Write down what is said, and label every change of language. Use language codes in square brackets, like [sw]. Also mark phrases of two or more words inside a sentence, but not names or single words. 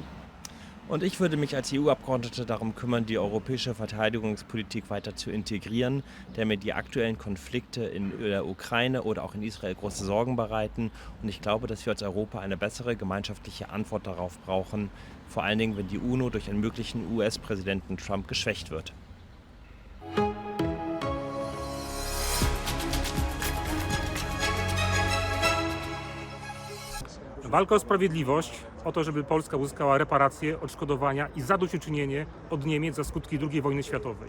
[de] Und ich würde mich als EU-Abgeordnete darum kümmern, die europäische Verteidigungspolitik weiter zu integrieren, da mir die aktuellen Konflikte in der Ukraine oder auch in Israel große Sorgen bereiten. Und ich glaube, dass wir als Europa eine bessere gemeinschaftliche Antwort darauf brauchen, vor allen Dingen, wenn die UNO durch einen möglichen US-Präsidenten Trump geschwächt wird. [pl] Walka o sprawiedliwość, o to, żeby Polska uzyskała reparacje, odszkodowania i zadośćuczynienie od Niemiec za skutki II wojny światowej.